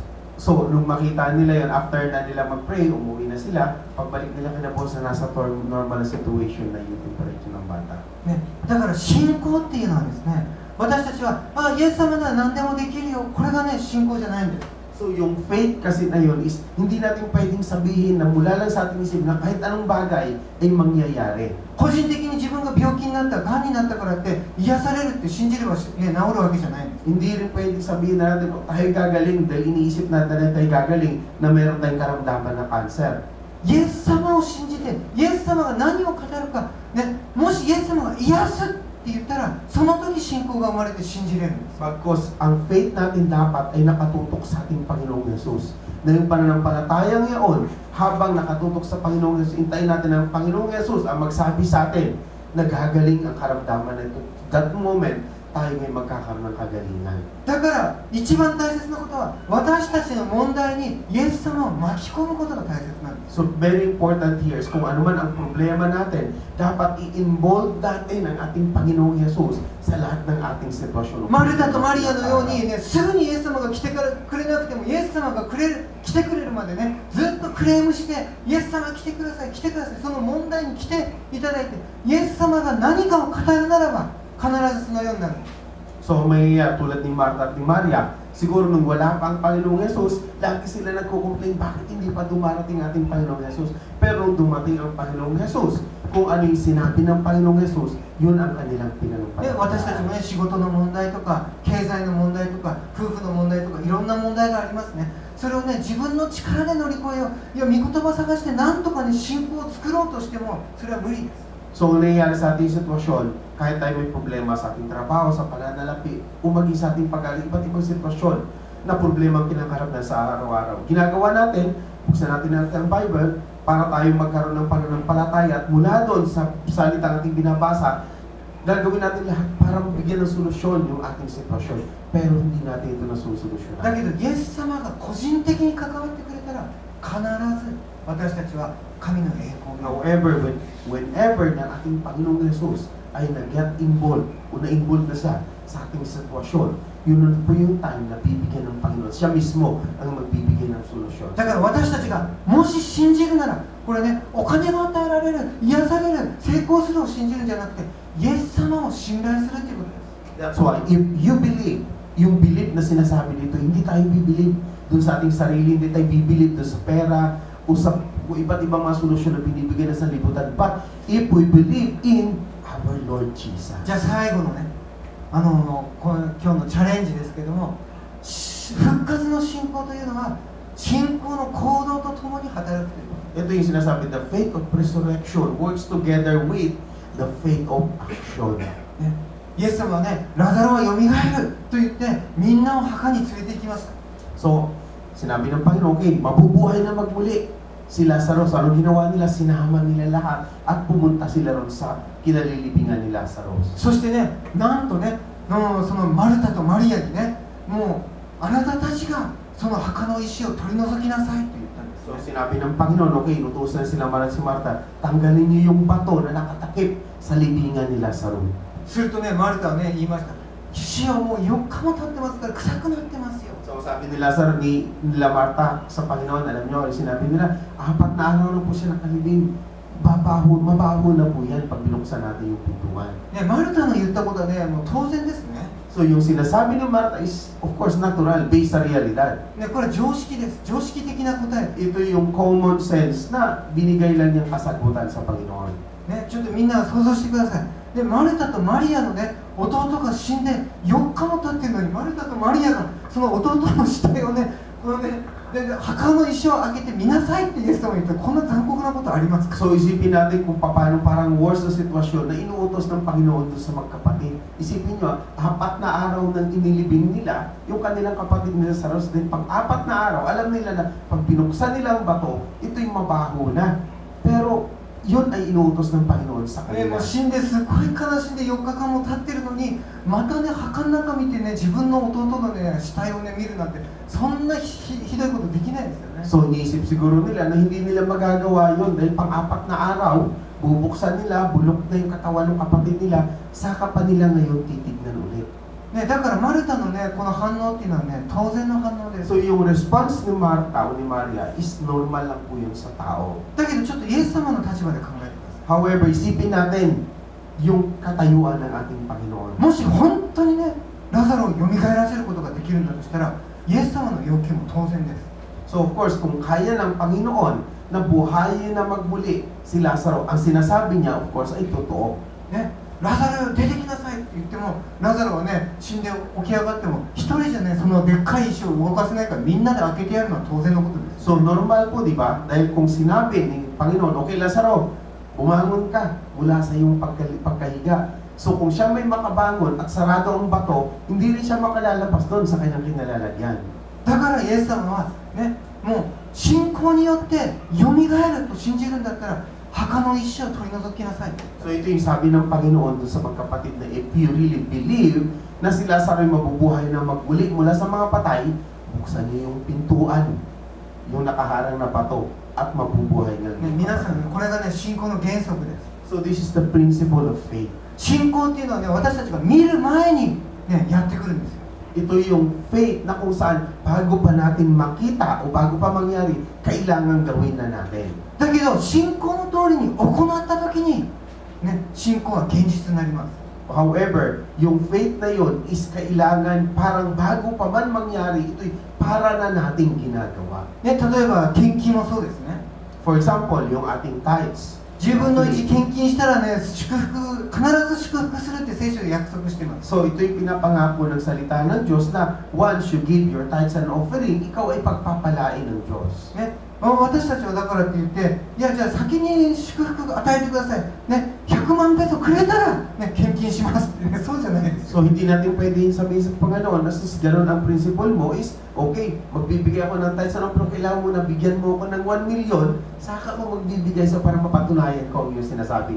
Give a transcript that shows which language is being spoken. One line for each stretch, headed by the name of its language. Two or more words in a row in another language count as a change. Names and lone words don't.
Filipino: So, nung makita nila yun, after na nila mag-pray, umuwi na sila, pagbalik nila kinabukasan nasa normal na situation na yung temperature ng bata.
Japanese: ね、だから信仰っていうのはですね、私たちはイエス様なら何でもできるよ、これがね信仰じゃないんです。
Filipino: So, yung faith kasi na yun is, hindi natin pwedeng sabihin na mula lang sa ating isip na kahit anong bagay ay mangyayari.
Japanese: 個人的に自分が病気になった、がんになったからって癒されるって信じれば、ね、治るわけじゃないんです。
Filipino: Hindi rin pwedeng sabihin na natin, tayo gagaling dahil iniisip natin na tayo gagaling na meron tayong karamdaman na cancer.
Japanese: イエス様を信じて、イエス様が何を語るか、ね、もしイエス様が癒すって言ったら、その時信仰が生まれて信じれるんです。
Filipino: Because ang faith natin dapat ay nakatutok sa ating Panginoong Yesus. Na yung pananampalatayang yaon, habang nakatutok sa Panginoong Yesus, intayin natin ang Panginoong Yesus ang magsabi sa atin, naghagaling ang karamdaman na ito.
English: That moment,
Filipino: tayo may magkakaroon ng kagalingan.
Japanese: だから一番大切なことは、私たちの問題にイエス様を巻き込むことが大切なんです。
English: So, very important here is
Filipino: kung ano man ang problema natin, dapat i-involve natin ang ating Panginoong Yesus sa lahat ng ating sitwasyon.
Japanese: マルタとマリアのようにね、すぐにイエス様が来てくれなくても、イエス様が来てくれるまでね、ずっとクレームして、イエス様来てください、来てください、その問題に来ていただいて、イエス様が何かを語るならば、必ずそのようになる。
Filipino: So, may tulad ni Martha at ni Maria, siguro nung wala pa ang Panginoong Yesus, lagi sila nagko-complain, bakit hindi pa dumarating ating Panginoong Yesus? Pero nung dumating ang Panginoong Yesus, kung ano yung sinabi ng Panginoong Yesus, yun ang kanilang
Japanese: で、
Filipino: pinanampalataya.
Japanese: 私たちもね、仕事の問題とか、経済の問題とか、夫婦の問題とか、いろんな問題がありますね。それをね、自分の力で乗り越えよう。いや、御言葉探して何とかに信仰を作ろうとしても、それは無理です。
Filipino: So, kung nangyayari sa ating sitwasyon, kahit tayo may problema sa ating trabaho, sa pananalapi, o maging sa ating iba't ibang sitwasyon na problema ang kinakarap na sa araw-araw. Ginagawa natin, buksan natin ang Bible para tayo magkaroon ng pananampalataya at mula doon sa salita nating binabasa, gagawin natin lahat para mabigyan ng solusyon yung ating sitwasyon. Pero hindi natin ito nasusolusyonan.
Japanese: だけど、イエス様が個人的に関わってくれたら、必ず私たちは神の栄光を。
Filipino: However, whenever na ating Panginoong Jesus ay nag-
English: get involved
Filipino: o na-involved na siya sa ating sitwasyon, yun po yung time na bibigyan ng Panginoon. Siya mismo ang magbibigay ng solusyon.
Japanese: だから私たちがもし信じるなら、これね、お金が与えられる、癒される、成功するを信じるんじゃなくて、イエス様を信頼するっていうことです。
English: That's why, if you believe,
Filipino: yung believe na sinasabi dito, hindi tayo bibilib dun sa ating sarili, hindi tayo bibilib dun sa pera, o sa iba't ibang mga solusyon na binibigay na sa libutan.
English: But if we believe in our Lord Jesus.
Japanese: じゃあ最後のね、今日のチャレンジですけども、復活の信仰というのは信仰の行動とともに働くということ。
Filipino: Ito yung sinasabi,
English: the faith of resurrection works together with the faith of action.
Japanese: ね、イエス様はね、ラザロはよみがえると言ってみんなを墓に連れて行きました。
Filipino: So, sinabi ng Panginoon, okay, mabubuhay na magmuli si Lazarus. Ano ginawa nila? Sinama nila lahat at pumunta sila ron sa kinalilibingan ni Lazarus.
Japanese: そしてね、なんとね、そのマルタとマリアにね、もうあなたたちがその墓の石を取り除きなさいと言ったんです。
Filipino: So sinabi ng Panginoon, okay, inutusan sila Maria si Marta, tanggalin niyo yung bato na nakatakip sa libingan ni Lazaro.
Japanese: するとね、マルタはね、言いました。主よ、もう4日も経ってますから臭くなってますよ。
Filipino: So sabi ni Lazaro, nila Marta sa Panginoon, alam niyo, sinabi nila, 4 na araw na po siya nakalibing. Mabaho na po yan pag binuksan natin yung pintuan.
Japanese: ね、マルタの言ったことはね、もう当然ですね。
Filipino: So yung sinasabi ni Marta is,
English: of course,
Filipino: natural, based sa realidad.
Japanese: ね、これは常識です。常識的な答え。
Filipino: Ito yung
English: common sense
Filipino: na binigay lang niyang kasagutan sa Panginoon.
Japanese: ね、ちょっとみんな想像してください。で、マルタとマリアのね、弟が死んで4日も経ってるのに、マルタとマリアがその弟の死体をね、このね、で墓の石を開けて見なさいってイエス様が言ったら、こんな残酷なことありますか？
Filipino: So isipin natin kung paano parang worst na sitwasyon na inuutos ng Panginoon doon sa magkapatid. Isipin nyo, 4 na araw nang inilibing nila yung kanilang kapatid nila sa Lazaro. Then pang-4 na araw, alam nila na pag binuksan nila ang bato, ito'y mabaho na. Pero yun ay inuutos ng Panginoon sa
Japanese: ね、も
Filipino: kanila.
Japanese: う死んですごい悲しんで4日間も経ってるのに、またね、墓の中見てね、自分の弟のね、死体をね、見るなんて、そんなひどいことできないですよね。
Filipino: So iniisip siguro nila na hindi nila magagawa yun dahil pang-4 na araw, bubuksan nila, bulok na yung katawan ng kapatid nila, saka pa nila ngayon titignan ulit.
Japanese: ね、だからマルタのね、この反応っていうのはね、当然の反応です。
Filipino: So yung response ni Marta o ni Maria is normal lang po yun sa tao.
Japanese: だけどちょっとイエス様の立場で考えてくださ
Filipino: However, isipin natin yung katayuan ng ating Panginoon.
Japanese: い。もし本当にね、ラザロを蘇らせることができるんだとしたら、イエス様の要求も当然です。
English: So of course,
Filipino: kung kaya ng Panginoon na buhayin na magmuli si Lazaro, ang sinasabi niya
English: of course
Filipino: ay totoo.
Japanese: ね、ラザロ出てきなさいって言っても、ラザロはね、死んで起き上がっても、一人じゃね、そのでっかい石を動かせないからみんなで開けてやるのは当然のことです。
Filipino: So normal po, di ba? Dahil kung sinabi ni Panginoon, okay Lazaro, bumangon ka mula sa iyong pagkahiga. So kung siya may makabangon at sarado ang bato, hindi rin siya makalalabas doon sa kanyang kinalalagyan.
Japanese: だからイエス様はね、もう信仰によって蘇ると信じるんだったら、墓の石を取り除きなさい。
Filipino: So ito yung sabi ng Panginoon doon sa magkapatid na
English: if you really believe
Filipino: na si Lazaro ay mabubuhay na magmuli mula sa mga patay, buksan niyo yung pintuan, yung nakaharang na bato, at mabubuhay nga.
Japanese: ね、皆さん、これがね、信仰の原則です。
English: So this is the principle of faith.
Japanese: 信仰っていうのはね、私たちが見る前にね、やってくるんですよ。
Filipino: Ito yung faith na kung saan bago pa natin makita o bago pa mangyari, kailangan gawin na natin.
Japanese: だけど信仰の通りに行った時に、ね、信仰は現実になります。
Filipino: However, yung faith na yun is kailangan parang bago pa man mangyari, ito'y para na nating ginagawa.
Japanese: ね、例えば献金もそうですね。
English: For example,
Filipino: yung ating tithes.
Japanese: 10 分の1献金したらね、必ず祝福するって聖書で約束してます。
Filipino: So ito'y pinapangako ng salita ng Diyos na
English: once you give your tithes and offering,
Filipino: ikaw ay pagpapalain ng Diyos.
Japanese: ね、私たちはだからって言って、いやじゃあ先に祝福与えてください。ね、100万ペソくれたら、ね、献金しますってね、そうじゃないですよ。
Filipino: So hindi natin pwedeng sabihin sa Panginoon na sus gano'n ang principle mo is, okay, magbibigay ako ng tithes pero kailangan mo na bigyan mo ako ng 1 million, saka ako magbibigay sa para mapatunayan ko ang iyong sinasabi.